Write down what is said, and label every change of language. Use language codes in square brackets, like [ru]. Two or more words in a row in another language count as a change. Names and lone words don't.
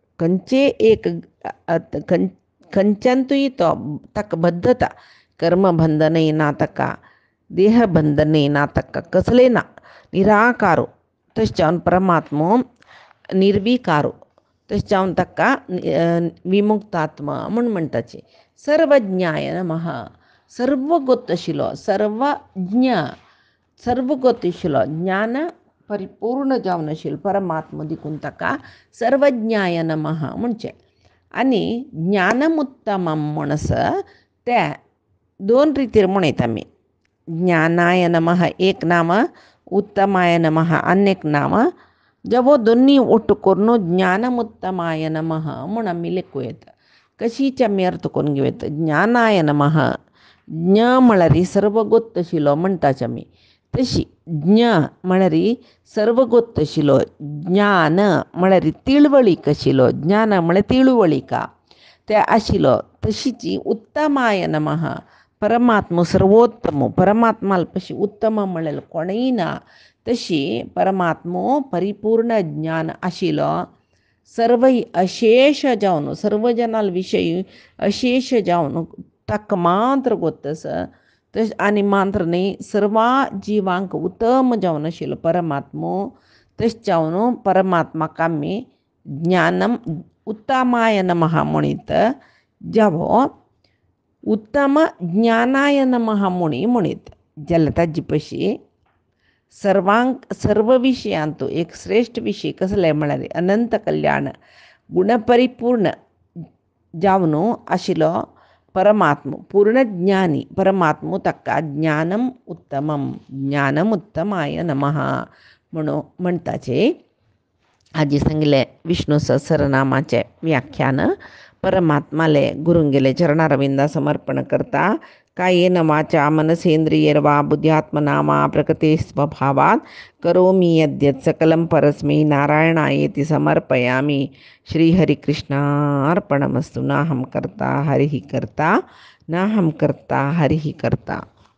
[kok] खंयच्यांतूय तो ताका बद्धता, कर्मबंधनय ना ताका, देहबंधनय ना ताका, कसलेय ना, निराकारो. तशें जावन परमात्मो निर्विकारो. तशें जावन ताका विमुक्त आत्मा म्हूण म्हणटाची. [sa] सर्वज्ञाय नमः [kok] सर्वगोत आशिल्लो, सर्वज्ञ सर्वगोत आशिल्लो, ज्ञान परिपूर्ण जावन आशिल्लो परमात्मा देखून ताका [sa] सर्वज्ञाय नमः [kok] म्हणचे. आनी ज्ञानमुत्तमम म्हूण आसा ते दोन रितीर म्हणयता आमी. [sa] ज्ञानाय नमः [kok] एक नाम, [sa] उत्तमाय नमः [kok] अन्यक नाम. जेवो दोनी ಒಟ್ಟು करून [sa] ज्ञानमुत्तमाय नमः [kok] म्हूण आमी लेखूं येता. कशीच आमी अर्थ करून घेवं. [sa] ज्ञानाय नमः [kok] ज्ञ म्हळ्यार सर्वगोत आशिल्लो म्हणटाच आमी. तशी ज्ञ म्हळ्यार सर्वगोत आशिल्लो, ज्ञान म्हळ्यार तिळवळीक आशिल्लो, ज्ञान म्हळ्यार तिळवळीका ते आशिल्लो. तशीच [sa] उत्तमाय नमः [kok] परमात्मा सर्वोत्तम. परमात्मा पशी उत्तम म्हळ्यार कोणय ना. तशी परमात्मो परिपूर्ण ज्ञान आशिल्लो, सर्व अशेष जावन सर्व जनाल विशयी अशेष जावन ताका मात्र गोत आसा. तशें आनी मात्र न्ही, सर्व जिवांक उत्तम जावन आशिल्लो परमात्मो. तशें जावन परमात्माक आमी [sa] ज्ञानम उत्तमाय नमः [kok] म्हणीत. जावो [sa] उत्तम ज्ञानाय नमः [kok] म्हणीत जाल्यार ताजे पशी सर्व विशयांतू एक श्रेष्ठ विशय कसले म्हळ्यार अनंत कल्याण गुणपरिपूर्ण जावन आशिल्लो परमात्मा पूर्ण ज्ञानी परमात्मा ताका [sa] ज्ञानम उत्तमाय नमः [kok] म्हणून म्हणटाचे. हाजी सांगले विष्णू सहस्रनामाचे व्याख्यान परमात्माले गुरुंगेले चरणारविंदा समर्पण करता. [sa] कायेन वाचा मनसेंद्रियैर्वा बुद्ध्यात्मना वा प्रकृते स्वभावात् करोमि यद्यत् सकलं परस्मै नारायणायेति समर्पयामि. श्रीहरिकृष्णार्पणमस्तु. नाहं कर्ता हरिः कर्ता, नाहं कर्ता हरिः कर्ता.